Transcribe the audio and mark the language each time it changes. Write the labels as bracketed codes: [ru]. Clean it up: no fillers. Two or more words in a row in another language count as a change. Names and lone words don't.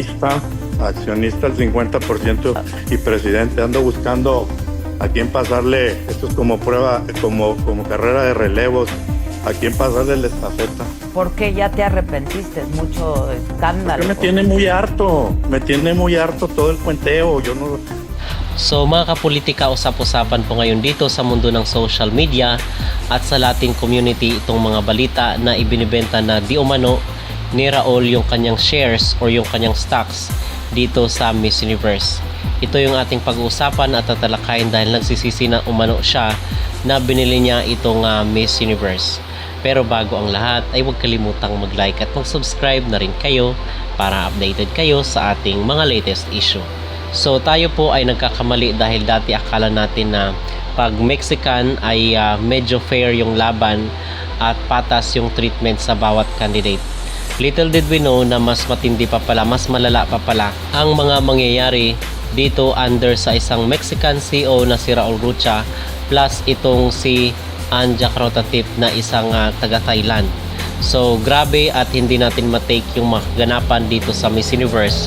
[es] Accionista al 50% y presidente. Ando buscando a quién pasarle, esto es como prueba, como carrera de relevos, a quién pasarle la estafeta. ¿Por qué ya te arrepentiste? Es mucho escándalo. Porque me tiene muy harto todo el cuenteo. Yo no... [tl] So mga kapolitika, usap-usapan po ngayon dito sa mundo ng [en] social media [tl] at sa [en] Latin community [tl] itong mga balita na ibinibenta na di umano ni Raul yung kanyang [en] shares or [tl] yung kanyang stocks dito sa Miss Universe. Ito yung ating pag-uusapan at tatalakayin dahil nagsisisi na umano siya na binili niya itong Miss Universe. Pero bago ang lahat ay huwag kalimutang mag-like at mag-subscribe na rin kayo para updated kayo sa ating mga [en] latest issue. [tl] So tayo po ay nagkakamali dahil dati akala natin na pag Mexican ay medyo fair yung laban at patas yung treatment sa bawat candidate. [en] Little did we know [tl] na mas matindi pa pala, mas malala pa pala ang mga mangyayari dito under sa isang [en] Mexican CEO [tl] na si Raul Rocha plus itong si Anja Crottatip na isang taga Thailand. So grabe at hindi natin matake yung maganapan dito sa Miss Universe.